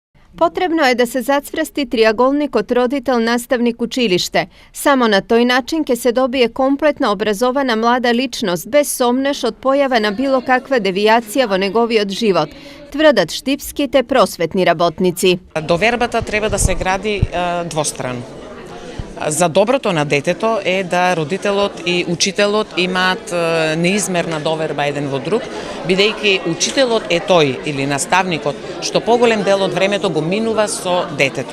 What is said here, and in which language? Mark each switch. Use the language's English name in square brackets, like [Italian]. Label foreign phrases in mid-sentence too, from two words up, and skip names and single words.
[Macedonian] Potrebno je da se zacvrsti triagolnik od roditelj-nastavnik-učilište. Samo na toj način ke se dobije kompletno obrazovana mlada ličnost bez somneš od pojava na bilo kakva devijacija во неговиот живот, тврдат штипски те просветни работници. Довербата треба да се гради двострано. За доброто на детето е да родителот и учителот имаат неизмерна доверба еден во друг, бидејќи учителот е тој или наставникот што поголем дел од времето го минува со детето.